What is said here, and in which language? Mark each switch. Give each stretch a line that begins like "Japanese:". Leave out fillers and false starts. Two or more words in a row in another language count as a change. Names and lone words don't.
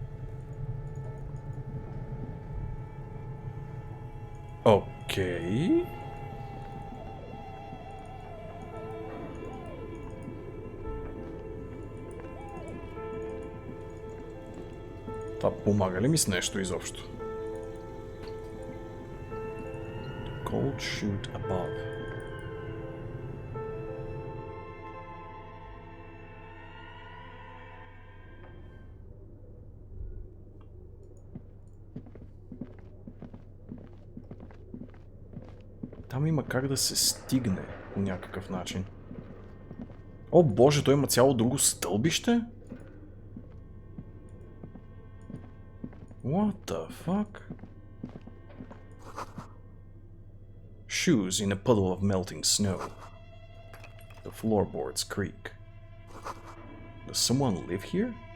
English: Okay.
Bulgarian: Това помага ли ми с нещо изобщо?
English: The coal chute above.
Bulgarian: Там има как да се стигне по някакъв начин. О боже, той има цяло друго стълбище?
English: What the fuck? Shoes in a puddle of melting snow. The floorboards creak. Does someone live here?